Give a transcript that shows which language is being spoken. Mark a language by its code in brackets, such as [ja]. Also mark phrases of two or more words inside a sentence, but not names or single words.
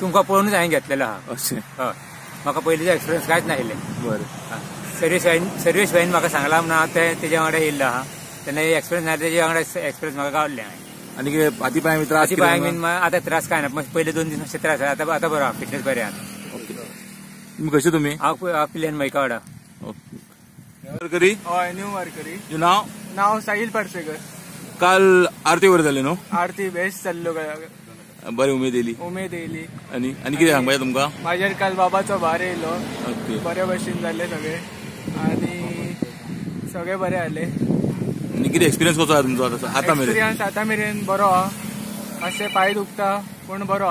[kok] तुमकां पळोवनूच हांवें घेतलेलो हा। अशें? हय, म्हाका पयलींचो एक्सपिरियन्स कांयच नाहले। बरें। सर्वीस वाईन म्हाका सांगला म्हणून हांव तेज्या वांगडा येयल्लो हा। तेन्ना एक्सपिरियन्स ना तेज्या वांगडा एक्सपिरियन्स म्हाका गावल्ले हांवें। आणि कितें हातीपांय त्रास? हातीपांय बीन आतां त्रास काय ना, पयले 2 दीस मातशे त्रास आतां बरो हा, फिटनेस बरें हा। [mr] तुम्ही कसे? तुम्ही? [kok] हांव प्लेन मैकावाडा। वारकरी? हय, न्यू वारकरी। [mr] तुझं नाव? [kok] नाव साहिल पार्सेकर। काल आरती वगैरे झाली न्हू? आरती बेस्ट चल्लो, बरी उमेद येयली। उमेद येयली। आणि कितें सांगपाचें तुमका? माझ्यार काल बाबाचो भार येयलो, ओके, बरे भशेन जाल्ले सगळे आणि सगळे बरे जाले। आणि कितें एक्सपिरियन्स कसो आहा तुमचो आतां मेरेन? एक्सपिरियन्स आतां मेरेन बरो हा, मातशे पांय दुखता पूण बरो हा।